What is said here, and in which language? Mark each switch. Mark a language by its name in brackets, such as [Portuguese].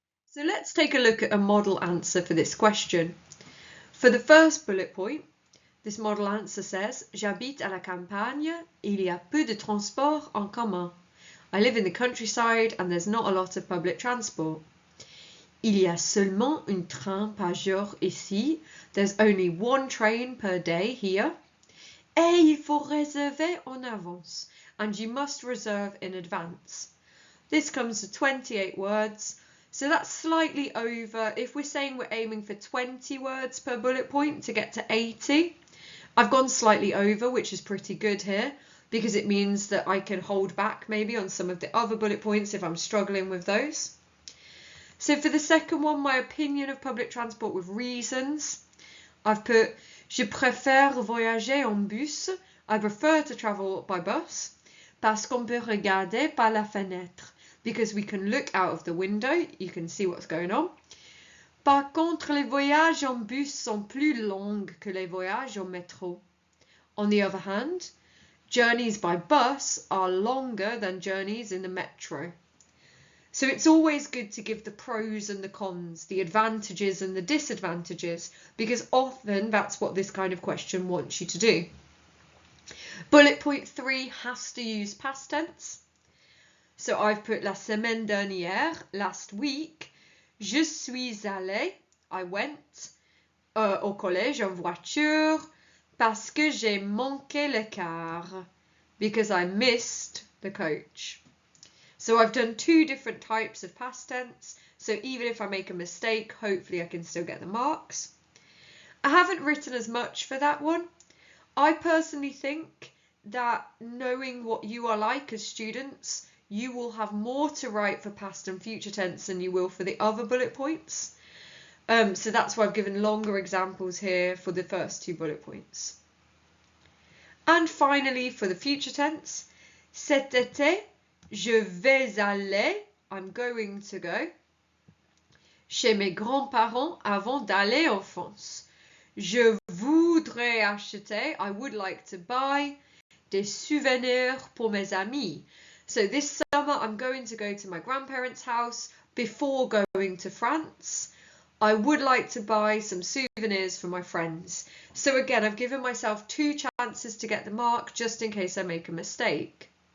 [English] So let's take a look at a model answer for this question. For the first bullet point, this model answer says, [French] J'habite à la campagne, il y a peu de transport en commun. [English] I live in the countryside and there's not a lot of public transport. [French] Il y a seulement un train par jour ici. [English] There's only one train per day here. [French] Et il faut réserver en avance. [English] And you must reserve in advance. This comes to 28 words. So that's slightly over. If we're saying we're aiming for 20 words per bullet point to get to 80, I've gone slightly over, which is pretty good here, because it means that I can hold back maybe on some of the other bullet points if I'm struggling with those. So for the second one, my opinion of public transport with reasons, I've put [French] Je préfère voyager en bus. [English] I prefer to travel by bus. [French] Parce qu'on peut regarder par la fenêtre. [English] Because we can look out of the window, you can see what's going on. [French] Par contre, les voyages en bus sont plus longs que les voyages en métro. [English] On the other hand, journeys by bus are longer than journeys in the metro. So it's always good to give the pros and the cons, the advantages and the disadvantages, because often that's what this kind of question wants you to do. Bullet point 3 has to use past tense. So I've put [French] la semaine dernière, [English] last week. [French] Je suis allé, [English] I went [French] au collège en voiture parce que j'ai manqué le car, [English] because I missed the coach. So I've done 2 different types of past tense, so even if I make a mistake, hopefully I can still get the marks. I haven't written as much for that one. I personally think that knowing what you are like as students, you will have more to write for past and future tense than you will for the other bullet points. So that's why I've given longer examples here for the first 2 bullet points. And finally, for the future tense, [French] cet été, je vais aller, [English] I'm going to go, [French] chez mes grands-parents avant d'aller en France. Je voudrais acheter, [English] I would like to buy, [French] des souvenirs pour mes amis. [English] So this summer I'm going to go to my grandparents' house before going to France. I would like to buy some souvenirs for my friends. So again, I've given myself 2 chances to get the mark just in case I make a mistake.